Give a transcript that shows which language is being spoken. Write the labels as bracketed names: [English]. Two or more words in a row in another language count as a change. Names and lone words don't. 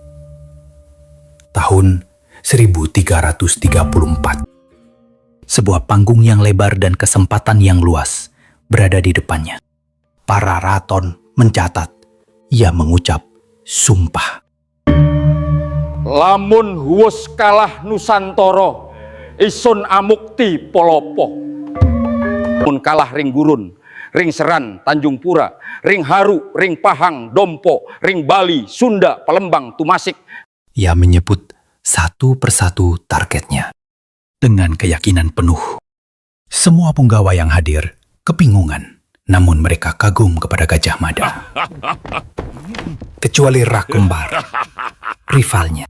[Indonesian] Tahun 1334. Sebuah panggung yang lebar dan kesempatan yang luas berada di depannya. Para raton mencatat, ia mengucap sumpah. [Kawi] Lamun huwus kalah Nusantara, isun amukti polopo. Lamun kalah ring Gurun, ring Seran, Tanjung Pura, ring Haru, ring Pahang, Dompo, ring Bali, Sunda, Palembang, Tumasik. [Indonesian] Ia menyebut satu persatu targetnya dengan keyakinan penuh. Semua punggawa yang hadir kebingungan, namun mereka kagum kepada Gajah Mada. Kecuali Rakembar, rivalnya.